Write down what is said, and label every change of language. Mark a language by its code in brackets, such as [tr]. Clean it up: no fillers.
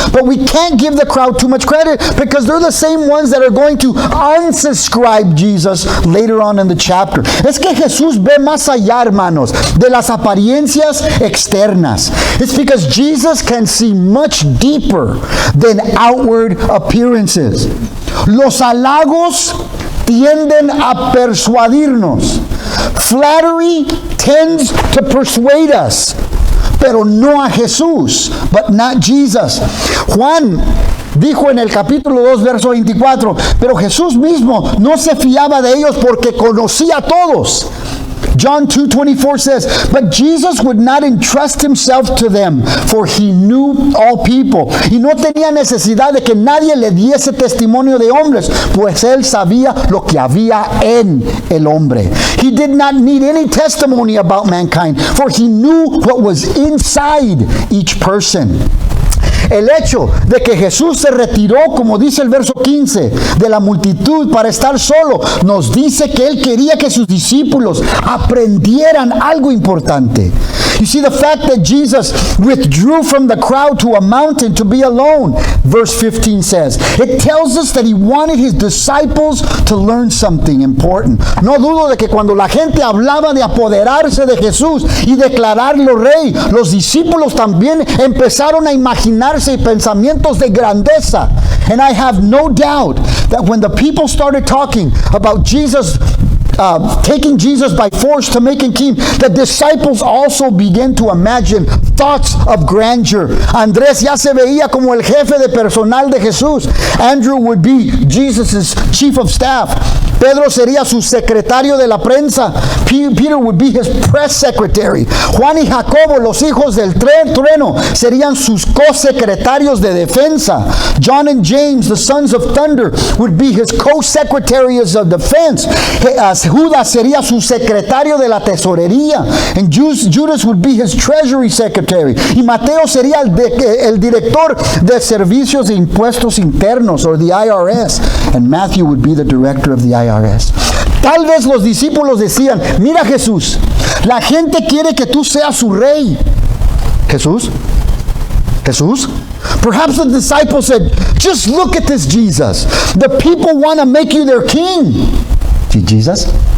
[en] But we can't give the crowd too much credit because they're the same ones that are going to unsubscribe Jesus later on in the chapter. [es] Es que Jesús ve más allá, hermanos, de las apariencias externas. [en] It's because Jesus can see much deeper than outward appearances. [es] Los halagos tienden a persuadirnos. [en] Flattery tends to persuade us, [es] pero no a Jesús, [en] but not Jesus. [es] Juan dijo en el capítulo 2, verso 24, pero Jesús mismo no se fiaba de ellos porque conocía a todos. [en] John 2:24 says, but Jesus would not entrust himself to them, for he knew all people. [es] Y no tenía necesidad de que nadie le diese testimonio de hombres, pues él sabía lo que había en el hombre. [en] He did not need any testimony about mankind, for he knew what was inside each person. [es] El hecho de que Jesús se retiró, como dice el verso 15, de la multitud para estar solo, nos dice que Él quería que sus discípulos aprendieran algo importante. [en] You see, the fact that Jesus withdrew from the crowd to a mountain to be alone, verse 15 says, it tells us that He wanted His disciples to learn something important. [es] No dudo de que cuando la gente hablaba de apoderarse de Jesús y declararlo rey, los discípulos también empezaron a imaginarse pensamientos de grandeza. [en] And I have no doubt that when the people started talking about Jesus, taking Jesus by force to make him king, the disciples also began to imagine thoughts of grandeur. [es] Andrés ya se veía como el jefe de personal de Jesús. [en] Andrew would be Jesus' chief of staff. [es] Pedro sería su secretario de la prensa. [en] Peter would be his press secretary. [es] Juan y Jacobo, los hijos del trueno, serían sus co-secretarios de defensa. [en] John and James, the sons of thunder, would be his co-secretaries of defense. [es] Judas sería su secretario de la tesorería. [en] And Judas would be his treasury secretary. [es] Y Mateo sería el director de servicios de impuestos internos, [en] or the IRS. And Matthew would be the director of the IRS. [es] Tal vez los discípulos decían, mira Jesús, la gente quiere que tú seas su rey. Jesús, Jesús? [en] Perhaps the disciples said, just look at this Jesus. The people want to make you their king. See, Jesus?